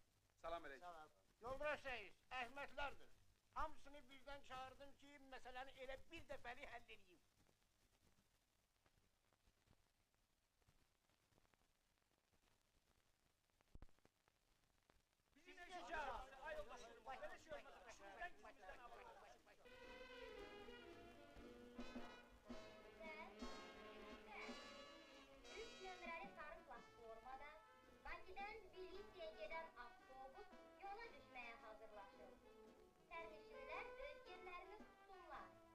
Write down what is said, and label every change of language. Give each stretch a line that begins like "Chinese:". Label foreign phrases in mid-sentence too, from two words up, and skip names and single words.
Azerbaijani: Salam eləyik. Salam. Yoldaş reis, Əhmədlərdir. Hamısını birdən çağırdım ki, məsələni elə bir dəfəli həll edeyim.
Turkish: Bizi ne işe çağırdın? Ay yoldaş. Böyle şey olmaz. Şuradan gitmeden al.
Azerbaijani: Üç nömrəli sarı platformada Bakıdan Tbilisiyə gedən avtobus yola düşməyə hazırlaşır. Sərnişinlər öz yerlərini tutsunlar.